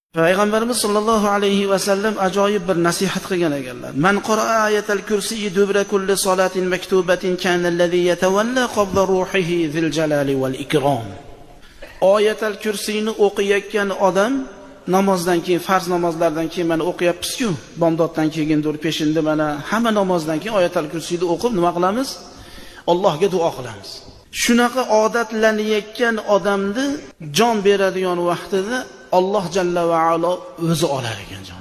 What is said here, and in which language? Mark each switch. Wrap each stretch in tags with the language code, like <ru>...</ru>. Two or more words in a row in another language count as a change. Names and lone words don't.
<uz>Payg'ambarimiz</uz> <ar>صلى الله عليه وسلم</ar> <uz>ajoyib bir nasihat qilgan ekanlar.</uz> <ar>من قرأ آية الكرسي دبر كل صلاة مكتوبة كان الذي يتولى قبل روحه ذو الجلال والإكرام.</ar> <uz>Ayatal kursiyni o'qiyotgan odam namozdan keyin, farz namozlardan keyin mana o'qiyapmiz-ku, bomdoddan keyin dur peshinda mana hamma namozdan keyin ayatal kursiyni o'qib nima qilamiz? Allohga duo qilamiz. Shunaqa odatlanayotgan odamni jon beradigan vaqtida Alloh</uz> <ar>جل وعلا</ar> <uz>o'zi olar ekan jon.</uz>